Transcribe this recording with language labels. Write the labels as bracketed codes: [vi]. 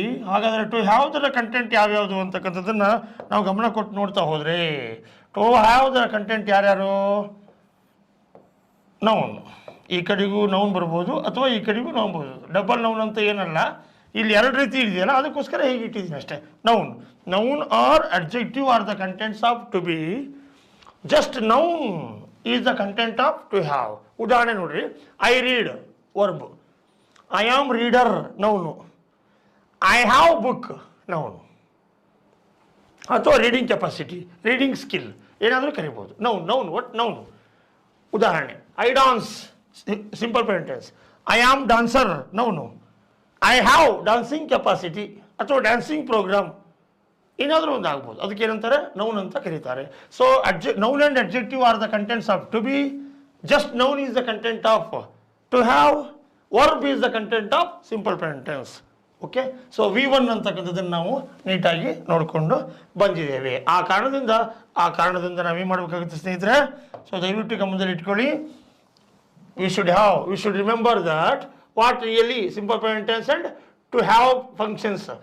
[kn] ಹಾಗಾದರೆ to have the content ಯಾವ್ಯಾವುದು ಅಂತಕ್ಕಂಥದ್ದನ್ನು ನಾವು ಗಮನ ಕೊಟ್ಟು ನೋಡ್ತಾ ಹೋದರೆ, ಟು ಹ್ಯಾವ್ ದ ಕಂಟೆಂಟ್ ಯಾರ್ಯಾರು? ನೌನ್. ಈ ಕಡೆಗೂ ನೌನ್ ಬರ್ಬೋದು ಅಥವಾ ಈ ಕಡೆಗೂ ನೌನ್ ಬರ್ಬೋದು. ಡಬಲ್ ನೌನ್ ಅಂತ ಏನಲ್ಲ, ಇಲ್ಲಿ ಎರಡು ರೀತಿ ಇದೆಯಲ್ಲ, ಅದಕ್ಕೋಸ್ಕರ ಹೀಗೆ ಇಟ್ಟಿದ್ದೀನಿ ಅಷ್ಟೇ. Noun [en] noun or adjective are the contents of to be. Just noun is the content of to have. [kn] ಉದಾಹರಣೆ ನೋಡ್ರಿ, [en] I read verb, I am reader noun, I have book noun, [kn] ಅಥವಾ ರೀಡಿಂಗ್ ಕೆಪಾಸಿಟಿ, ರೀಡಿಂಗ್ ಸ್ಕಿಲ್ ಏನಾದರೂ ಕರಿಬೋದು. Noun noun ಒಟ್ noun. ಉದಾಹರಣೆ, [en] I dance simple present tense, I am dancer noun, I have dancing capacity [kn] ಅಥವಾ dancing program ಏನಾದರೂ ಒಂದು ಆಗ್ಬೋದು. ಅದಕ್ಕೆ ಏನಂತಾರೆ, ನೌನ್ ಅಂತ ಕರೀತಾರೆ. [en] So noun and adjective are the contents of to be. Just noun is the content of to have. Verb is the content of simple present tense. [kn] Okay, so V1 ಅಂತಕ್ಕಂಥದ್ದನ್ನು ನಾವು ನೀಟಾಗಿ ನೋಡಿಕೊಂಡು ಬಂದಿದ್ದೇವೆ. ಆ ಕಾರಣದಿಂದ ನಾವೇನು ಮಾಡಬೇಕಾಗುತ್ತೆ ಸ್ನೇಹಿತರೆ? ಸೊ ದಯವಿಟ್ಟು ಗಮನದಲ್ಲಿ ಇಟ್ಕೊಳ್ಳಿ. [en] we should remember that what really simple present tense and to have functions.